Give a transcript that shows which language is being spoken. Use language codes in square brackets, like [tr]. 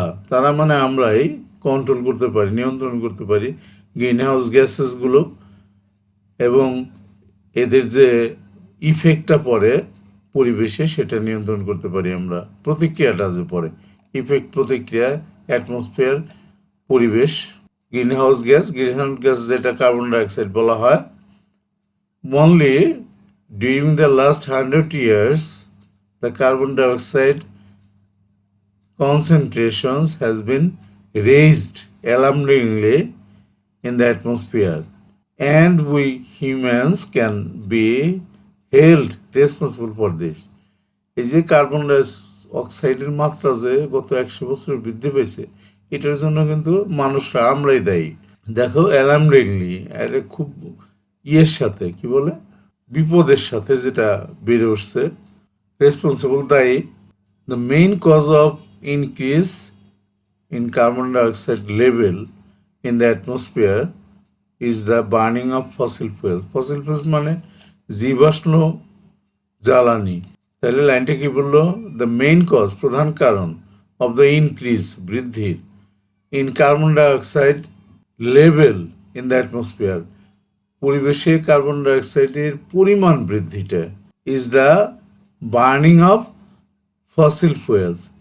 [bn] তারা মানে আমরাই কন্ট্রোল করতে পারি, নিয়ন্ত্রণ করতে পারি গ্রিনহাউস গ্যাসেসগুলো এবং এদের যে ইফেক্টটা পড়ে পরিবেশে সেটা নিয়ন্ত্রণ করতে পারি আমরা। প্রতিক্রিয়াটা যে পড়ে ইফেক্ট প্রতিক্রিয়া অ্যাটমসফিয়ার পরিবেশ গ্রিনহাউস গ্যাস যেটা কার্বন ডাইঅক্সাইড বলা হয়। [en] Only during the last 100 years the carbon dioxide concentrations has been raised alarmingly in the atmosphere, and we humans can be held responsible for this. [bn] এই যে carbon ডাইঅক্সাইডের মাত্রা যে গত 100 বছরে বৃদ্ধি পেয়েছে এটার জন্য কিন্তু মানুষরা আমরাই দায়ী। দেখো অ্যালার্মিংলি এটা খুব সাথে কি বলে বিপদের সাথে যেটা বেড়ে উঠছে রেসপন্সিবল দায়ী। [en] The main cause of increase in carbon dioxide level in the atmosphere is the burning of fossil fuels. [bn] Fossil fuels মানে জীবাশ্ম জ্বালানি। তাহলে লাইনটা কি বললো? দ্য মেইন কজ প্রধান কারণ অফ দ্য ইনক্রিজ বৃদ্ধির in carbon dioxide level in the atmosphere পরিবেশে কার্বন ডাইঅক্সাইডের পরিমাণ বৃদ্ধিটা is the burning of fossil fuels.